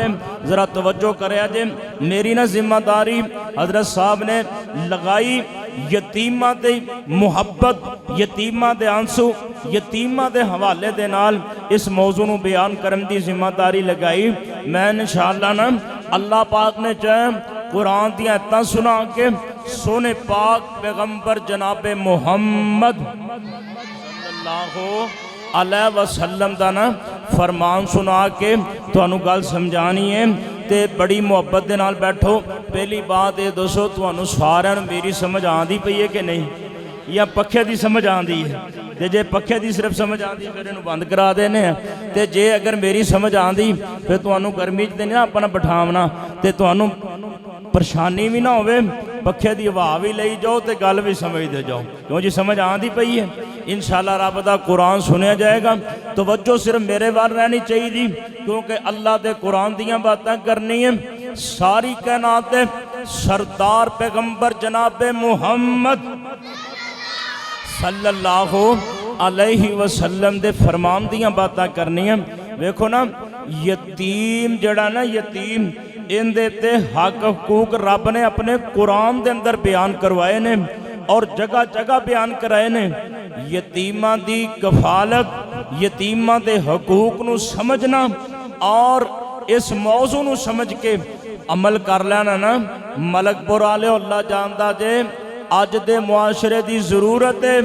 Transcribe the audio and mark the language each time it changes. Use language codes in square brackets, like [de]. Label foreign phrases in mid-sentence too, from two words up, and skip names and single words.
[pa] ذرا توجہ کرے جے، میری نا ذمہ داری حضرت صاحب نے لائی یتیماں دے محبت، یتیماں دے آنسو، یتیماں دے حوالے دے نال اس موضوع نوں بیان کرن دی ذمہ داری لائی. میں ان شاء اللہ نا اللہ پاک نے چاہے قرآن دی آیتاں سنا کے سوہنے پاک پیغمبر جنابِ محمد [ar] صلى الله عليه وسلم [pa] دا نا فرمان سنا کے تہانوں گل سمجھانی ہے. تے بڑی محبت دے نال بیٹھو۔ پہلی بات یہ دسو تہانوں ساریاں نوں میری سمجھ آندی پئی ہے کہ نہیں، یا پکھے کی سمجھ آندی ہے? تے جے پکھے کی صرف سمجھ آندی فیر اینوں بند کرا دینے. تے جے اگر میری سمجھ آندی فیر تہانوں گرمی چ نا اپنا بٹھاونا تے تہانوں پریشانی بھی نا ہووے، پکھے کی ہوا بھی لئی جاؤ تو گل بھی سمجھتے جاؤ. کیوں جی، سمجھ آندی پئی ہے. ان شاء اللہ رب دا قرآن سنیا جائے گا۔ توجہ صرف میرے وال رہنی چاہیے کیونکہ اللہ کے قرآن دیاں باتیں کرنی ہے. ساری کائنات سردار پیغمبر جنابِ محمد [ar] صلى الله عليه وسلم [pa] دے فرمان دیاں باتیں کرنی ہے. ویکھو نا یتیم جیہڑا نا یتیم اینہاں دے تے حق حقوق رب نے اپنے قرآن کے اندر بیان کروائے نے اور جگہ جگہ بیان کرائے نے. یتیماں دی کفالت، یتیماں دے حقوق نوں سمجھنا اور اس موضوع نوں سمجھ کے عمل کر لینا نا، ملکپور والے اللہ جاندا جے اج دے معاشرے دی ضرورت ہے.